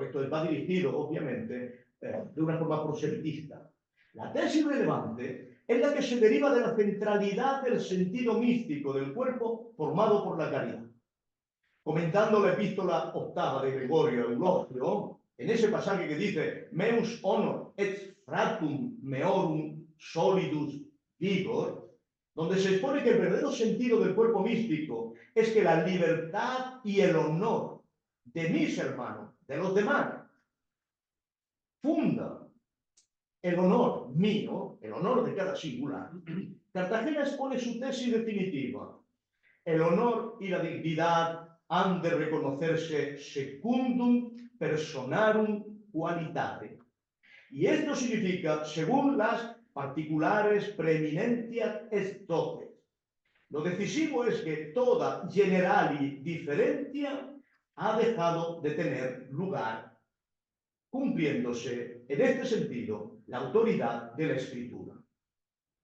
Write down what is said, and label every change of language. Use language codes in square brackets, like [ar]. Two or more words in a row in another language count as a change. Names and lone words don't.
[es] Esto va dirigido, obviamente, de una forma proselitista. La tesis relevante es la que se deriva de la centralidad del sentido místico del cuerpo formado por la caridad. Comentando la epístola octava de Gregorio Eulogio, en ese pasaje que dice [la] meus honor et fratum meorum solidus vigor, [es] donde se expone que el verdadero sentido del cuerpo místico es que la libertad y el honor de mis hermanos, de los demás, funda el honor mío, el honor de cada singular. Cartagena expone su tesis definitiva. El honor y la dignidad han de reconocerse [la] secundum personarum qualitate. [es] Y esto significa según las particulares preeminencias est dotes. Lo decisivo es que toda generali diferencia ha dejado de tener lugar, cumpliéndose en este sentido la autoridad de la Escritura.